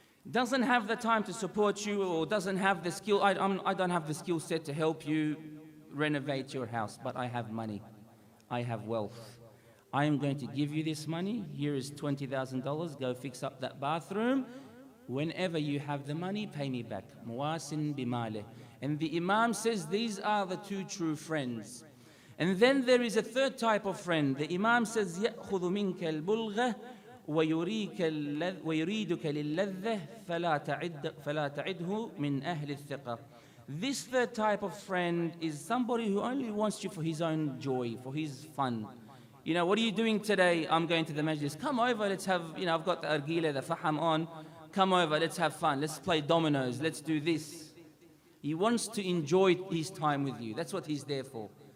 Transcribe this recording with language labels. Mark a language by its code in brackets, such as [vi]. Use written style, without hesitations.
[en] Doesn't have the time to support you or doesn't have the skill. I don't have the skill set to help you renovate your house, but I have money. I have wealth. I am going to give you this money. Here is $20,000. Go fix up that bathroom. Whenever you have the money, pay me back. [ar] Muwasin bimaleh. [en] And the Imam says these are the 2 true friends. And then there is a 3rd type of friend. The Imam says, [ar] يَأْخُذُ مِنْكَ الْبُلْغَةِ وَيُرِيدُكَ لِلَّذَّةِ فَلَا تَعِدْهُ مِنْ أَهْلِ الثِّقَةِ. [en] This 3rd type of friend is somebody who only wants you for his own joy, for his fun. What are you doing today? I'm going to the majlis. Come over, let's have, I've got the argila, the faham on. Come over, let's have fun. Let's play dominoes. Let's do this. He wants to enjoy his time with you. That's what he's there for.